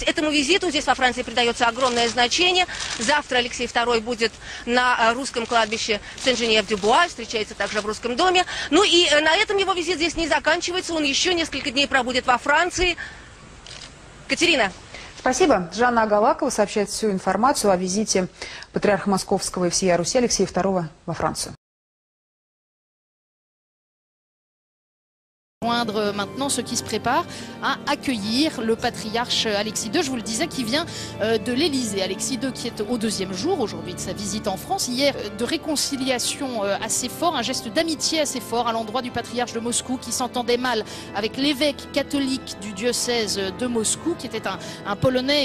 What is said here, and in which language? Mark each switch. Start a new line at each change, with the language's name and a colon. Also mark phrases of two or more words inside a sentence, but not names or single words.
Russian: Этому визиту здесь во Франции придается огромное значение. Завтра Алексей II будет на русском кладбище Сен-Женев-дю-Буа, встречается также в Русском доме. Ну и на этом его визит здесь не заканчивается, он еще несколько дней пробудет во Франции. Катерина. Спасибо. Жанна Агалакова сообщает всю информацию о визите патриарха Московского и всея Руси Алексея II во Францию.
French: Joindre maintenant ceux qui se préparent à accueillir le patriarche Alexis II, je vous le disais, qui vient de l'Élysée. Alexis II qui est au deuxième jour aujourd'hui de sa visite en France. Hier, de réconciliation assez fort, un geste d'amitié assez fort à l'endroit du patriarche de Moscou qui s'entendait mal avec l'évêque catholique du diocèse de Moscou, qui était un Polonais.